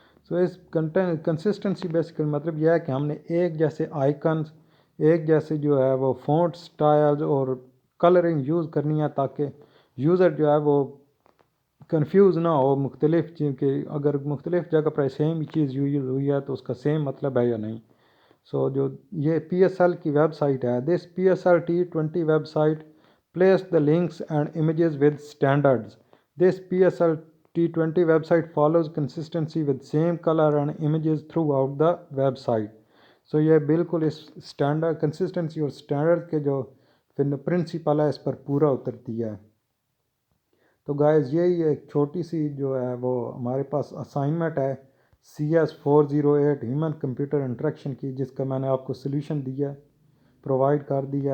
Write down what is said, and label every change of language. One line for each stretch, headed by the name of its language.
Urdu: اس consistency basically مطلب یہ ہے کہ ہم نے ایک جیسے آئیکنز، ایک جیسے جو ہے وہ فونٹ سٹائلز اور کلرنگ یوز کرنی ہے تاکہ یوزر جو ہے وہ کنفیوز نہ ہو مختلف چیز کے. اگر مختلف جگہ پر سیم ہی چیز یوز ہوئی ہے تو اس کا سیم مطلب ہے یا نہیں. جو یہ PSL کی ویب سائٹ ہے، دس PSR-T20 web site
English: place the links and images with standards. This PSR-T20 website follows consistency with same color and images throughout the website.
Urdu: یہ بالکل اس اسٹینڈرڈ کنسسٹنسی اور اسٹینڈرڈ کے جو پرنسپل ہے اس پر پورا اترتی ہے. تو گائز یہی ایک چھوٹی سی جو ہے وہ ہمارے پاس اسائنمنٹ ہے CS408 ہیومن کمپیوٹر انٹریکشن کی، جس کا میں نے آپ کو سلیوشن دیا پرووائڈ کر دیا.